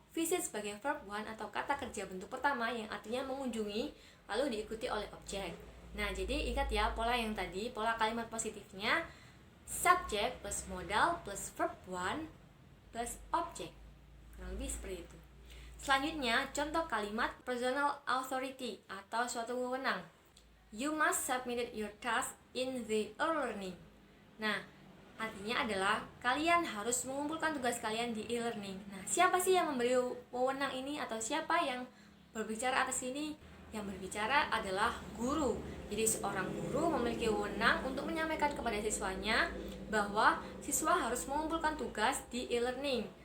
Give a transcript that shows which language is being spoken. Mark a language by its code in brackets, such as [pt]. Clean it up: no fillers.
[id] visit sebagai verb one atau kata kerja bentuk pertama yang artinya mengunjungi lalu diikuti oleh objek. Nah, jadi ingat ya pola yang tadi, pola kalimat positifnya subject plus modal plus verb one plus objek. Kurang lebih seperti itu. Selanjutnya, contoh kalimat personal authority atau suatu wewenang. [en] You must submit your task in the e-learning. [id] Nah, artinya adalah kalian harus mengumpulkan tugas kalian di e-learning. Nah, siapa sih yang memberi wewenang ini atau siapa yang berbicara atas ini? Yang berbicara adalah guru. Jadi seorang guru memiliki wewenang untuk menyampaikan kepada siswanya bahwa siswa harus mengumpulkan tugas di e-learning.